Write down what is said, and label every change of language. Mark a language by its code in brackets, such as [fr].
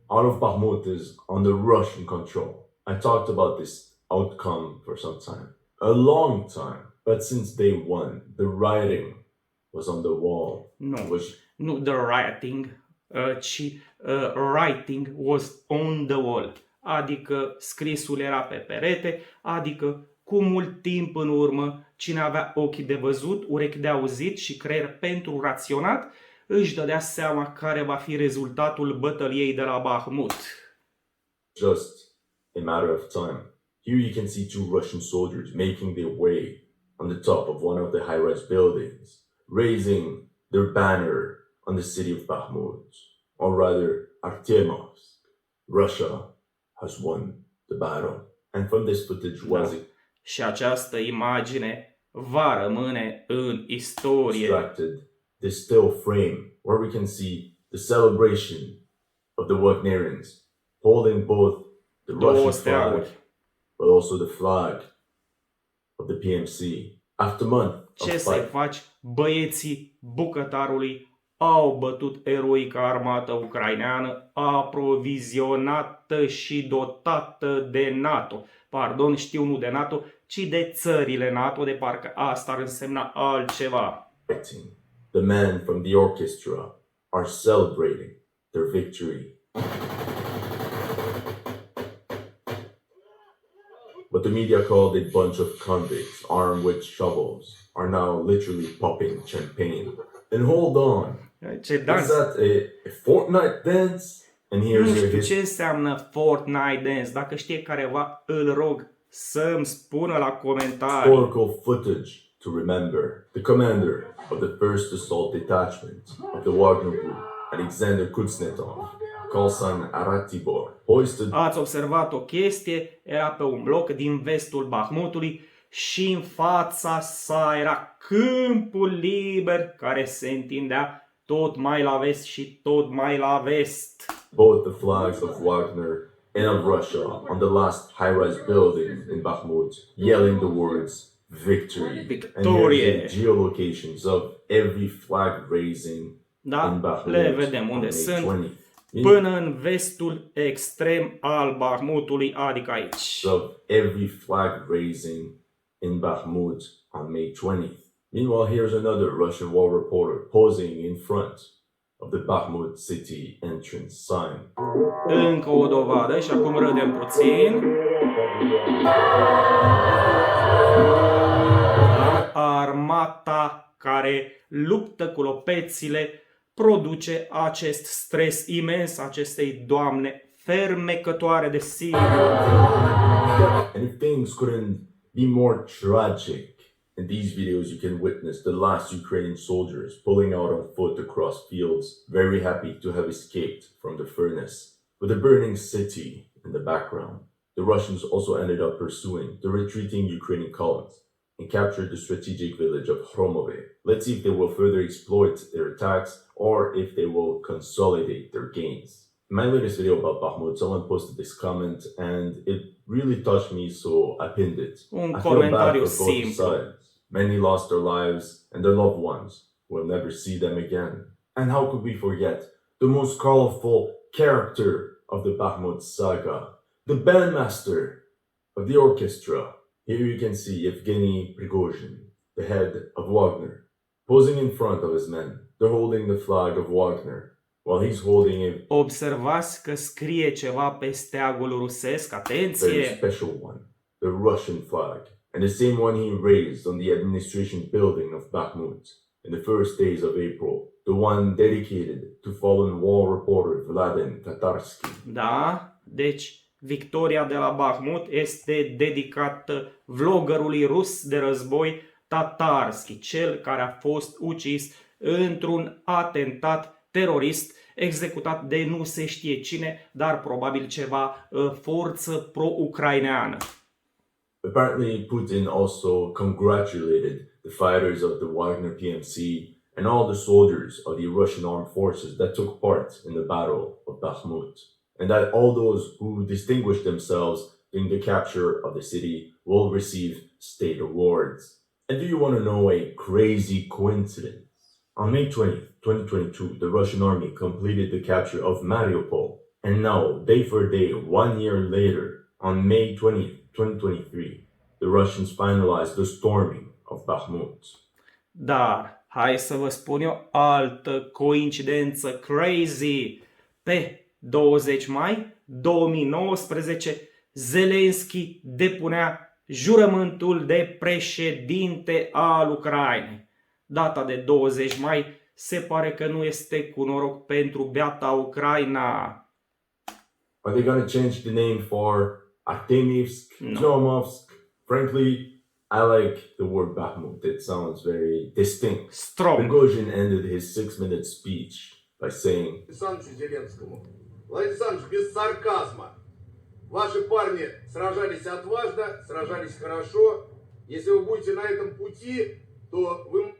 [en] All of Bakmut is under Russian control. I talked about this outcome for some time, a long time. But since day one, the writing was on the wall. [ro] Nu [en] the writing, [ro] ci [en] writing was on the wall. [ro] Adică scrisul era pe perete, adică cu mult timp în urmă, cine avea ochi de văzut, urechi de auzit și creier pentru raționat, își dădea seama care va fi rezultatul bătăliei de la Bakmut. [en] Just a matter of time. Here you can see two Russian soldiers making their way on the top of one of the high-rise buildings, raising their banner on the city of Bakmut, or rather Artemovsk. Russia has won the battle. And from this footage was [ro] Și această imagine va rămâne în istorie. [en] extracted this still frame where we can see the celebration of the Wagnerians holding both the Russian flag but also the flag of the PMC. After month [ro] Ce să-i faci? Băieții bucătarului au bătut eroica armată ucraineană, aprovizionată și dotată de NATO. Pardon, știu, nu de NATO, ci de țările NATO, de parcă asta ar însemna altceva. [en] The men from the orchestra are celebrating their victory. But the media called a bunch of convicts armed with shovels are now literally popping champagne. And hold on, [ro] Ce dans? [en] is that a Fortnite dance? And here's [ro] Nu [en] your [ro] știu ce [en] history. [ro] înseamnă Fortnite Dance. Dacă știe careva, îl rog să-mi spună la comentarii. [en] Historical footage to remember. The commander of the 1st Assault Detachment of the Wagner Group, Alexander Kuznetsov, Kalsan Aratibor, hoisted. [ro] Ați observat o chestie, era pe un bloc din vestul Bakmutului și în fața sa era câmpul liber care se întindea tot mai la vest și tot mai la vest. [en] Both the flags of Wagner and of Russia on the last high-rise building in Bakmut, yelling the words victory. [ro] Victorie. [en] And here's the geolocations of every flag raising in Bakmut. [ro] Le vedem unde sunt. 20. Până în vestul extrem al Bakmutului, adică aici. [en] Of every flag raising in Bakmut on May 20th. Meanwhile, here's another Russian war reporter posing in front of the Bakmut city entrance sign. [ro] Încă o dovadă și acum râdem puțin. Armata care luptă cu lopețile produce acest stres imens acestei doamne fermecătoare de sine. [en] And if things couldn't be more tragic, in these videos you can witness the last Ukrainian soldiers pulling out on foot across fields, very happy to have escaped from the furnace. With a burning city in the background, the Russians also ended up pursuing the retreating Ukrainian columns and captured the strategic village of Hromove. Let's see if they will further exploit their attacks or if they will consolidate their gains. In my latest video about Bakmut, someone posted this comment and it really touched me, so I pinned it. I feel bad for both sides. Many lost their lives and their loved ones. We'll never see them again. And how could we forget the most colorful character of the Bakmut saga, the bandmaster of the orchestra. Here you can see Evgeny Prigozhin, the head of Wagner, posing in front of his men. They're holding the flag of Wagner, while he's holding a [ro] Observați că scrie ceva pe steagul rusesc, [en] very [ro] atenție! [en] special one, the Russian flag. and the same one he raised on the administration building of Bakmut in the first days of April, the one dedicated to fallen war reporter Vladimir Tatarsky. [ro] Da, deci victoria de la Bakmut este dedicată vloggerului rus de război Tatarsky, cel care a fost ucis într-un atentat terorist executat de nu se știe cine, dar probabil ceva forță pro-ucraineană. [en] Apparently, Putin also congratulated the fighters of the Wagner PMC and all the soldiers of the Russian armed forces that took part in the Battle of Bakhmut, and that all those who distinguished themselves in the capture of the city will receive state awards. And do you want to know a crazy coincidence? On May 20th, 2022, the Russian army completed the capture of Mariupol, and now, day for day, 1 year later, on May 20th, 2023, the Russians finalized the storming of Bakhmut. [ro] Dar, hai să vă spun eu altă coincidență [en] crazy. [ro] Pe 20 mai 2019, Zelensky depunea jurământul de președinte al Ucrainei. Data de 20 mai se pare că nu este cu noroc pentru beata Ucraina. [en] Are they going to change the name for Artemivsk, No. Zlomovsk? Frankly, I like the word Bakhmut. It sounds very distinct. Strong. Prigozhin ended his 6-minute speech by saying, [ru] Александру Зеленскому. Владимир Александрович, без сарказма. Ваши парни сражались отважно, сражались хорошо. Если вы будете на этом пути, то вы...